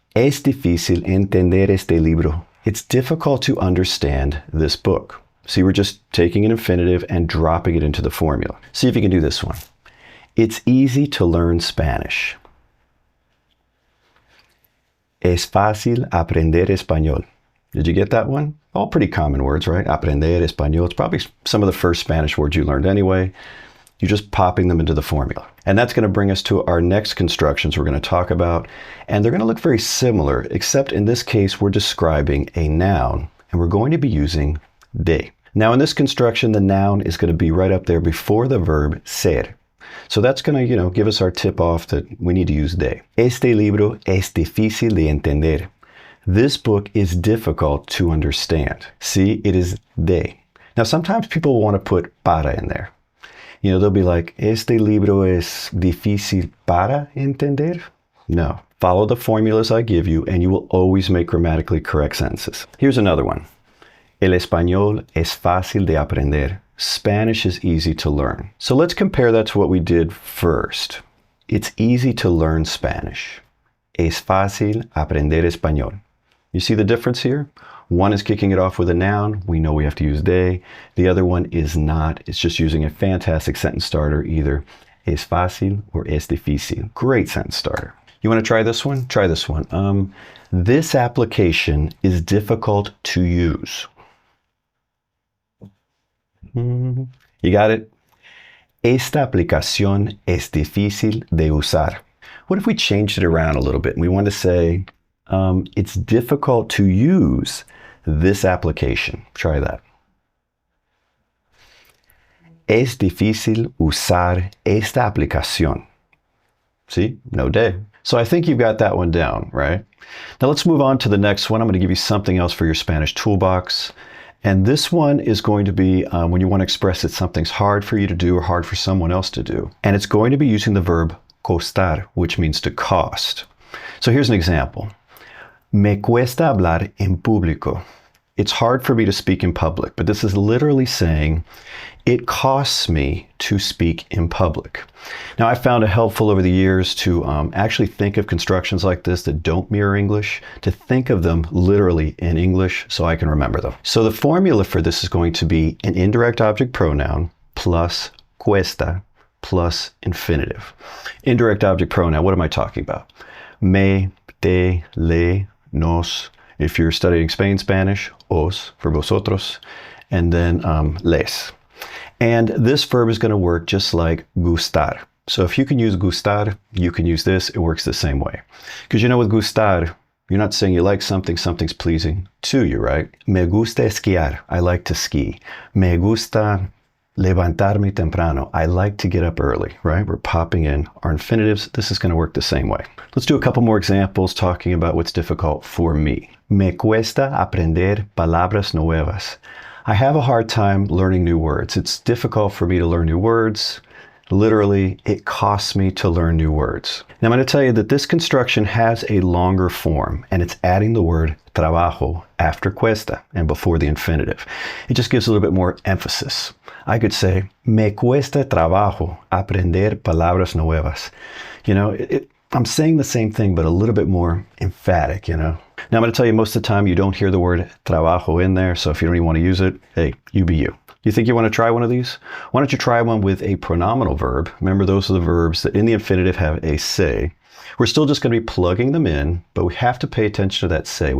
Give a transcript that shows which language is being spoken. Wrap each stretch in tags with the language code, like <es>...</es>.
<es>Es difícil entender este libro.</es> <en>It's difficult to understand this book. See, we're just taking an infinitive and dropping it into the formula. See if you can do this one. It's easy to learn Spanish.</en> <es>Es fácil aprender español.</es> <en>Did you get that one? All pretty common words, right?</en> <es>Aprender español.</es> <en>It's probably some of the first Spanish words you learned anyway. You're just popping them into the formula. And that's going to bring us to our next constructions we're going to talk about. And they're going to look very similar, except in this case, we're describing a noun, and we're going to be using de. Now in this construction, the noun is going to be right up there before the verb ser. So that's going to, give us our tip off that we need to use de.</en> <es>Este libro es difícil de entender.</es> <en>This book is difficult to understand. See, it is de. Now sometimes people want to put para in there. They'll be like,</en> <es>este libro es difícil para entender?</es> <en>No. Follow the formulas I give you and you will always make grammatically correct sentences. Here's another one.</en> <es>El español es fácil de aprender.</es> <en>Spanish is easy to learn. So let's compare that to what we did first. It's easy to learn Spanish.</en> <es>Es fácil aprender español.</es> <en>You see the difference here? One is kicking it off with a noun. We know we have to use de. The other one is not. It's just using a fantastic sentence starter, either</en> <es>es fácil</es> <en>or</en> <es>es difícil.</es> <en>Great sentence starter. You want to try this one? Try this one. This application is difficult to use. You got it?</en> <es>Esta aplicación es difícil de usar.</es> <en>What if we changed it around a little bit and we want to say, it's difficult to use this application. Try that.</en> <es>Es difícil usar esta aplicación.</es> <en>See? No de. So I think you've got that one down, right? Now let's move on to the next one. I'm going to give you something else for your Spanish toolbox. And this one is going to be when you want to express that something's hard for you to do or hard for someone else to do. And it's going to be using the verb costar, which means to cost. So here's an example.</en> <es>Me cuesta hablar en público.</es> <en>It's hard for me to speak in public, but this is literally saying it costs me to speak in public. Now, I found it helpful over the years to actually think of constructions like this that don't mirror English, to think of them literally in English so I can remember them. So the formula for this is going to be an indirect object pronoun plus cuesta plus infinitive. Indirect object pronoun, what am I talking about? Me, te, le, nos. If you're studying Spain Spanish, os for vosotros, and then les. And this verb is going to work just like gustar. So if you can use gustar, you can use this. It works the same way. Because with gustar, you're not saying you like something, something's pleasing to you, right?</en> <es>Me gusta esquiar.</es> <en>I like to ski.</en> <es>Me gusta levantarme temprano.</es> <en>I like to get up early, right? We're popping in our infinitives. This is going to work the same way. Let's do a couple more examples talking about what's difficult for me.</en> <es>Me cuesta aprender palabras nuevas.</es> <en>I have a hard time learning new words. It's difficult for me to learn new words. Literally, it costs me to learn new words. Now I'm going to tell you that this construction has a longer form, and it's adding the word trabajo after cuesta and before the infinitive. It just gives a little bit more emphasis. I could say,</en> <es>me cuesta trabajo aprender palabras nuevas.</es> <en>You know, I'm saying the same thing, but a little bit more emphatic, you know. Now I'm going to tell you most of the time you don't hear the word trabajo in there, so if you don't even want to use it, hey, you be you. You think you want to try one of these? Why don't you try one with a pronominal verb? Remember, those are the verbs that in the infinitive have a se. We're still just going to be plugging them in, but we have to pay attention to that se.</en>